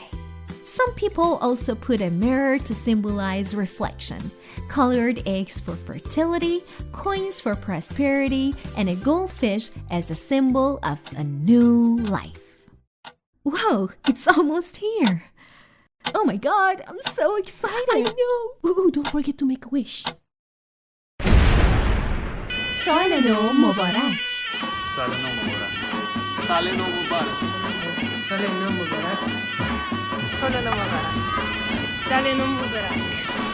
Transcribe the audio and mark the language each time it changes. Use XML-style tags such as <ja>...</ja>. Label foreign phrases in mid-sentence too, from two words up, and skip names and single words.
<en>Some people also put a mirror to symbolize reflection, colored eggs for fertility, coins for prosperity, and a goldfish as a symbol of a new life. Whoa, it's almost here. Oh my god, I'm so excited. I know. Ooh, don't forget to make a wish.</en> <fa>سال نو مبارک. سال نو مبارک. سال نو مبارک. سال نو مبارک. سال نو مبارک. سال نو مبارک.</fa>